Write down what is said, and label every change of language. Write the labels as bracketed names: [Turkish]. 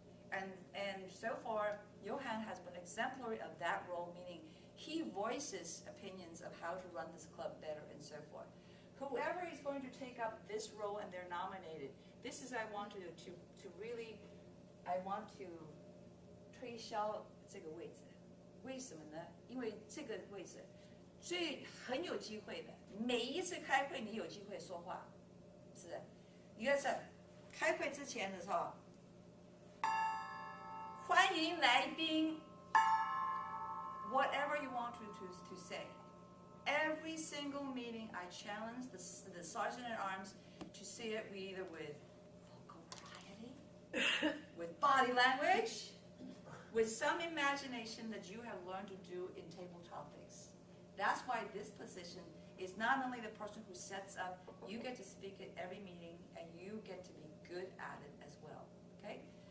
[English] And so far, Johan has been exemplary of that role, meaning he voices opinions of how to run this club better and so forth. Whoever is going to take up this role and they're nominated, this is I want to really, I want to [Chinese] 推销这个位置。为什么呢？因为这个位置很有机会的，每一次开会你有机会说话，是。因为在开会之前的时候，欢迎来宾 ， [English] whatever you want to say. Every single meeting, I challenge the sergeant at arms to say it either with vocal variety, with body language, with some imagination that you have learned to do in table topics. That's why this position is not only the person who sets up, you get to speak at every meeting and you get to be good at it as well, okay?